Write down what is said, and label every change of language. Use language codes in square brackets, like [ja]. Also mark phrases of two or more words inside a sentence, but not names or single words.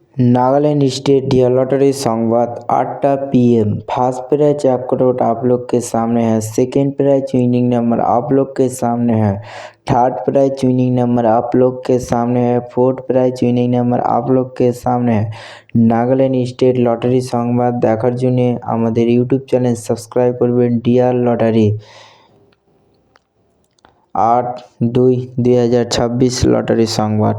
[bn] नागालैंड [en] State Lottery [bn] संवाद 8टा PM। [en] first prize [hi] 1 करोड़ आप लोग के सामने है। [en] second prize winning number [hi] आप लोग के सामने है। [en] third prize winning number [hi] आप लोग के सामने है। [en] fourth prize winning number [hi] आप लोग के सामने है। [bn] নাগাল্যান্ড স্টেট লটারি সংবাদ দেখার জন্য আমাদের [en] YouTube channel subscribe [bn] করবেন ডিয়ার লটারি। 8/2/2026 लटारी संबाद।